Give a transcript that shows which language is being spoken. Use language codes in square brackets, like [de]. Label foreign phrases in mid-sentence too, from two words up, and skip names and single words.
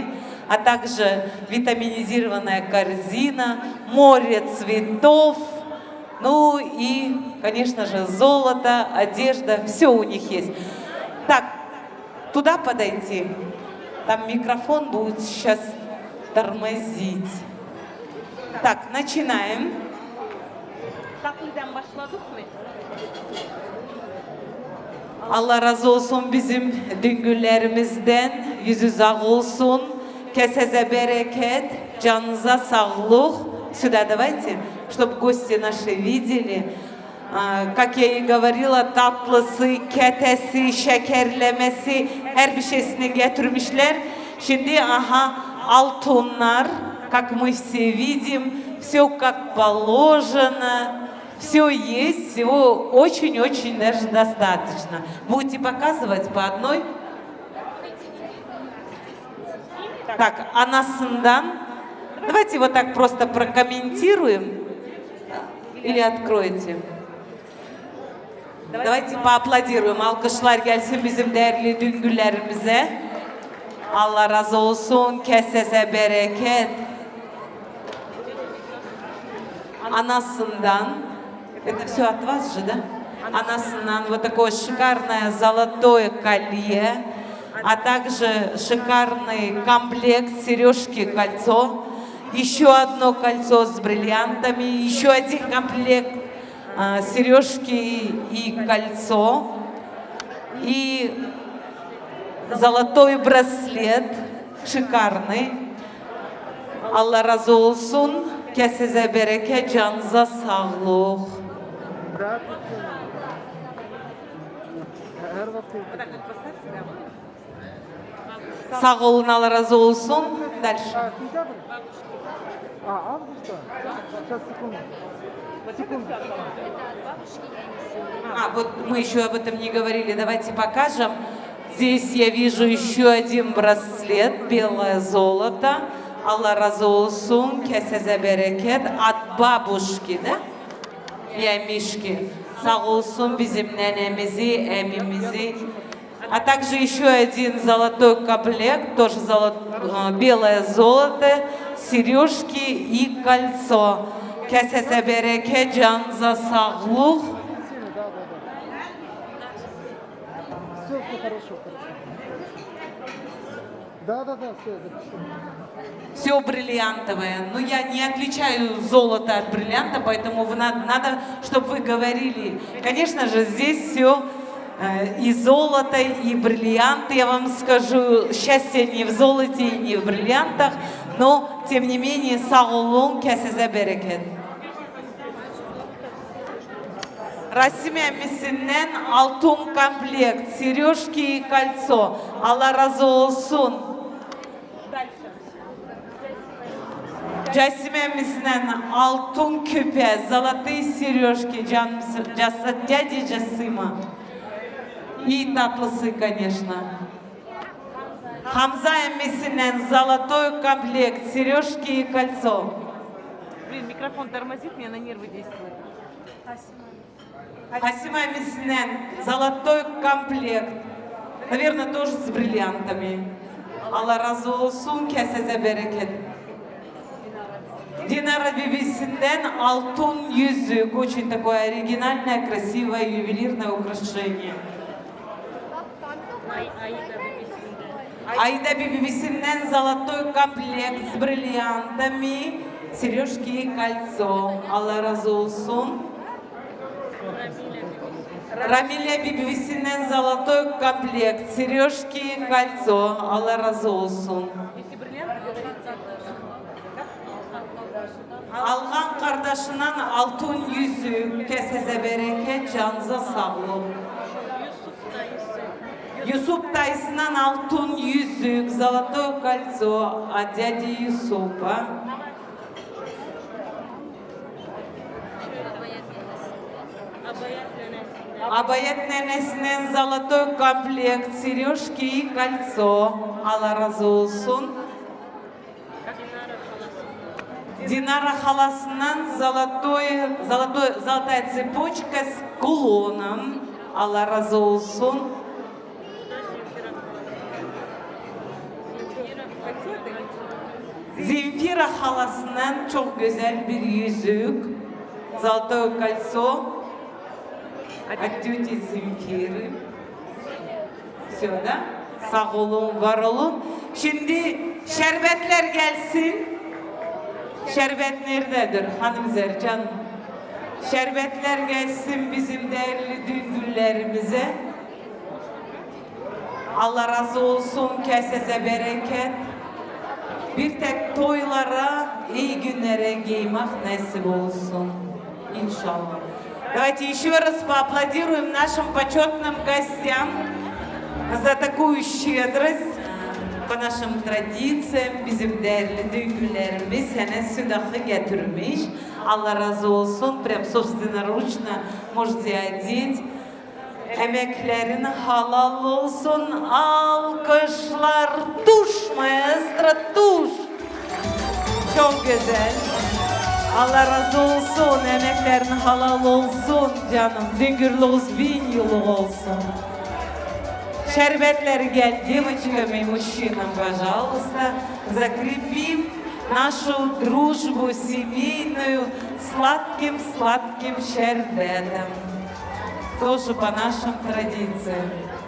[ru] А также витаминизированная корзина, море цветов, ну и, конечно же, золото, одежда, все у них есть. Так, туда подойти, там микрофон будет сейчас тормозить. Так, начинаем. [tr] Allah razı olsun bizim düngüllerimizden, yüzü ağ olsun. Keseze bereket, canınıza sağlık. [ru] Сюда давайте, чтобы гости наши видели. Как я и говорила, [tr] tatlısı, ketesi, şekerlemesi, her bir şeysini getirmişler. Şimdi aha altınlar, [ru] как мы все видим, все как положено. Все есть, всего очень-очень даже достаточно. Будете показывать по одной? Так, анасından. Давайте вот так просто прокомментируем. Или откроете. Давайте поаплодируем. [tr] Alkışlar gelsin bizim değerli düngüllerimize. Allah razı olsun. Kesese bereket. [ru] Анасından. Это все от вас же, да? Анасından вот такое шикарное золотое колье. А также шикарный комплект сережки, кольцо, еще одно кольцо с бриллиантами, еще один комплект сережки и кольцо, и золотой браслет, шикарный. [tr] Allah razı olsun, keseze bereket, canınıza sağlık. Sağ olun, Allah razı olsun. [ru] Дальше. Вот мы еще об этом не говорили. Давайте покажем. Здесь я вижу еще один браслет, белое золото. [tr] Allah razı olsun, keseze bereket. [ru] От бабушки, да? Я Мишки. [tr] Sağ olsun bizim nenemizi, emimizi. [ru] А также еще один золотой комплект, тоже белое золото, сережки и кольцо. [tr] kesese bereket, canınıza sağlık. [ru] Все бриллиантовое. Но я не отличаю золото от бриллианта, поэтому надо, чтобы вы говорили. Конечно же, здесь все и золото, и бриллианты. Я вам скажу, счастье не в золоте и не в бриллиантах, но, тем не менее, [tr] sağ olun, kesese bereket. Rasim emmisinden altın komplekt, [ru] сережки и кольцо. [tr] Allah razı olsun. Casim emmisinden altın küpe, [ru] золотые сережки, дяди Жасима. И татлысы, конечно. Хамза emmisinden золотой комплект, сережки и кольцо. Блин, микрофон тормозит, мне на нервы действует. Хасима emmisinden золотой комплект. Наверное, тоже с бриллиантами. [tr] Allah razı olsun, kesese bereket. Динара bibisinden altın yüzük, [ru] очень такое оригинальное, красивое, ювелирное украшение. Аида Бибисинден золотой комплект с бриллиантами, сережки и кольцо. [tr] Allah razı olsun. [ru] Рамиля Бибисинден золотой комплект, сережки и кольцо. [tr] Allah razı olsun. Algan kardeşinden altın yüzük, kesese bereket, canınıza sağlık. Yusuf dayısından altın yüzük, [ru] золотое кольцо от дяди Юсупа. Abayet nenesinden золотой комплект, сережки и кольцо. [tr] Allah razı olsun. [ru] Динара хаlasından золотая цепочка с кулоном. Allah razı olsun. [tr] Земфира halasından çok güzel bir yüzük. [ru] Золотое кольцо от тети Земфиры. Все, да? [tr] Sağ olun, var olun. Şimdi şerbetler gelsin. Şerbet nerededir hanımzer canım? Şerbetler gelsin bizim değerli düngüllerimize. Allah razı olsun, kesese bereket. Bir tek toylara, iyi günlere giymek nasip olsun. İnşallah. [ru] Давайте еще раз поаплодируем нашим почетным гостям за такую щедрость. По нашим [tr] tradisiyam bizim değerli düngüllerimiz sene südahı getirmiş. Allah razı olsun. [ru] Прям собственноручно можете одеть. [tr] Emeklerin halal olsun. Alkışlar. Tuş maestro, tuş. Çok güzel. Allah razı olsun. Emeklerin halal olsun canım. Düngürlüğünüz 1000 yıllık olsun. Şerbetler gel [ru] девочкам и мужчинам, пожалуйста, закрепим нашу дружбу семейную сладким-сладким шербетом. Тоже по нашим традициям.